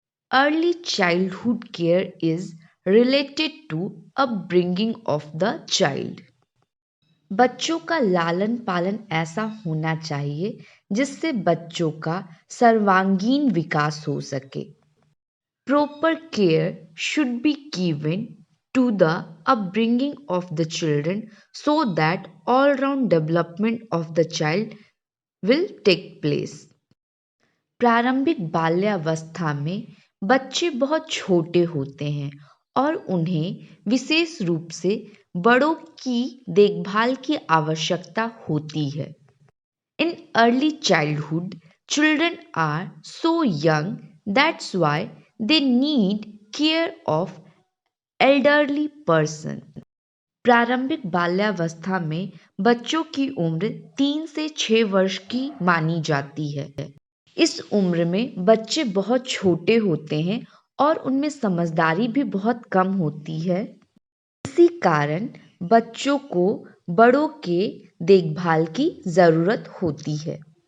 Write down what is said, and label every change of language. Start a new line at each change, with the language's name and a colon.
English: Early childhood care is related to upbringing of the child.
Hindi: बच्चों का लालन पालन ऐसा होना चाहिए जिससे बच्चों का सर्वांगीण विकास हो सके।
English: Proper care should be given to the upbringing of the children so that all-round development of the child will take place.
Hindi: प्रारंभिक बाल्यावस्था में बच्चे बहुत छोटे होते हैं और उन्हें विशेष रूप से बड़ों की देखभाल की आवश्यकता होती है।
English: In early childhood, children are so young, that's why they need care of elderly person.
Hindi: प्रारंभिक बाल्यावस्था में बच्चों की उम्र 3 से 6 वर्ष की मानी जाती है। इस उम्र में बच्चे बहुत छोटे होते हैं और उनमें समझदारी भी बहुत कम होती है। इसी कारण बच्चों को बड़ों के देखभाल की ज़रूरत होती है।